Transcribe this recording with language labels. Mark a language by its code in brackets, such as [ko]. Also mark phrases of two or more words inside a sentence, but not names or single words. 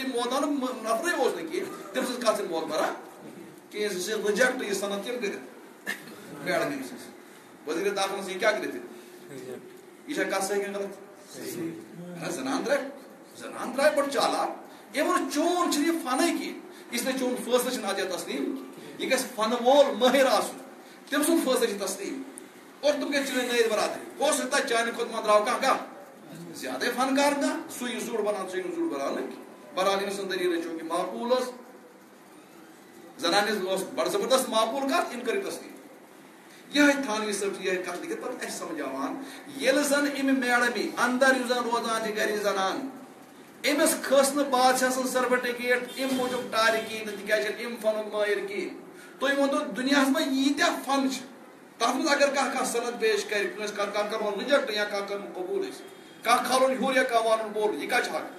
[ks] أمۍ مٲدانُک نفرٕے اوس نہٕ کینٛہہ تٔمۍ سٕنٛز کتھ چھنہٕ معتبرا کینٛہہ سُہ چھِ رِجیکٹ یہِ سند کٔمۍ کٔرِتھ میڈم أمۍ سٕنٛز وزیٖرِ داخلس یہِ کیٛاہ کٔرِتھ یہِ چھا کتھ صحیح کِنہٕ غلط زنان درٛاے بڑٕ چالاک أمۍ ووٚن چون چھُنہٕ یہِ فنٕے کینٛہہ [ur] اس لیے [ks] چون فٲصلہٕ چھُنہٕ اتھ تسلیٖم یہِ گژھِ فنہٕ وول مٲہِر آسُن تٔمۍ سُنٛد فٲصلہٕ چھُ تسلیٖم اور تِم گژھِ چٲنۍ نٲیِد برادری [ur] ہو سکتا ہے [ks] چانہِ کھۄتہٕ ما درٛاو کانٛہہ زیادَے فنکار کانٛہہ سُے یہِ زوٚڑ بناو ژٕ یہِ نہٕ زوٚڑ بناونہٕ بہرحال أمۍ سٕنٛز دٔلیٖل چونکہِ معقوٗل ٲس زنانہِ ٲس بڑٕ زبردست معقوٗل کتھ أمۍ کٔر تسلیٖم یِہے تھانوی صٲب چھِ یِہے کتھ لیکھِتھ پتہٕ اَسہِ سمجھاوان ییٚلہِ زن أمۍ میڈمی اندر یُس زن روزان چھِ گرِ زنان أمِس کھٔژ نہٕ بادشاہ سٕنٛز سرٹِفکیٹ اَمہِ موٗجوٗب ٹارِ کِہیٖنۍ نہٕ تِکیٛازِ چھِنہٕ اَمہِ فنُک مٲہِر کِہیٖنۍ تُہۍ ؤنۍتو دُنیاہس منٛز ییٖتیاہ فن چھِ تتھ منٛز اگر کانٛہہ سند پیش کرِ کٲنٛسہِ کانٛہہ کرون رِجیکٹ یا کانٛہہ کرون قبوٗل أسۍ کانٛہہ کھالون ہیوٚر یا کانٛہہ وانُن بوٚڑ یہِ کتھ چھُ